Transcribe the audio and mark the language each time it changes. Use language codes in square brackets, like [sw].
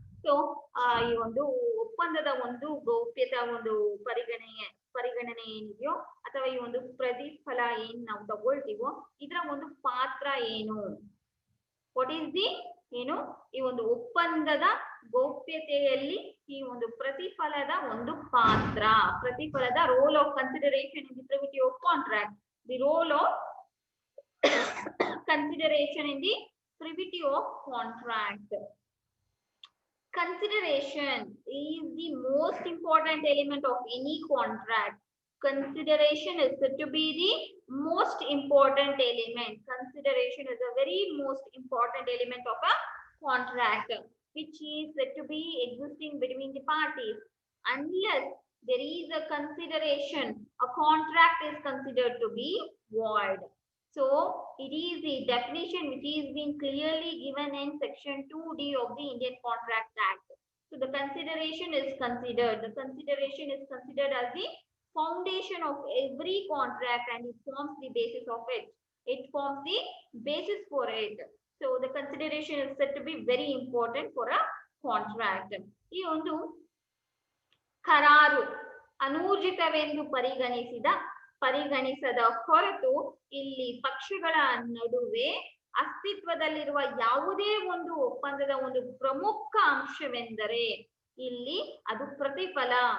[kn] So ಈ ಒಂದು ಒಪ್ಪಂದದ ಒಂದು ಗೌಪ್ಯತಾ ಒಂದು ಪರಿಗಣನೆ ಏನಿದೆಯೋ ಅಥವಾ ಈ ಒಂದು ಪ್ರತಿಫಲ ಏನ್ ನಾವು ತಗೊಳ್ತೀವೋ ಇದರ ಒಂದು ಪಾತ್ರ ಏನು, ವಾಟ್ ಈಸ್ ದಿ ಏನು ಈ ಒಂದು ಒಪ್ಪಂದದ ಗೌಪ್ಯತೆಯಲ್ಲಿ ಈ ಒಂದು ಪ್ರತಿಫಲದ ಒಂದು ಪಾತ್ರ, ಪ್ರತಿಫಲದ [en] Role of consideration in the privity of contract, the role of consideration in the privity of contract. Consideration is the most important element of any contract. Consideration is said to be the most important element. Consideration is a very most important element of a contract, which is said to be existing between the parties. Unless there is a consideration, a contract is considered to be void. So it is the definition which is being clearly given in section 2D of the Indian Contract Act. So the consideration is considered. The consideration is considered as the foundation of every contract and it forms the basis of it. It forms the basis for it. So the consideration is said to be very important for a contract. [kn] ಈ ಒಂದು ಕರಾರು ಅನೂರ್ಜಿತವೆಂದು ಪರಿಗಣಿಸದ ಹೊರತು ಇಲ್ಲಿ ಪಕ್ಷಗಳ ನಡುವೆ ಅಸ್ತಿತ್ವದಲ್ಲಿರುವ ಯಾವುದೇ ಒಂದು ಒಪ್ಪಂದದ ಒಂದು ಪ್ರಮುಖ ಅಂಶವೆಂದರೆ ಇಲ್ಲಿ ಅದು ಪ್ರತಿಫಲ.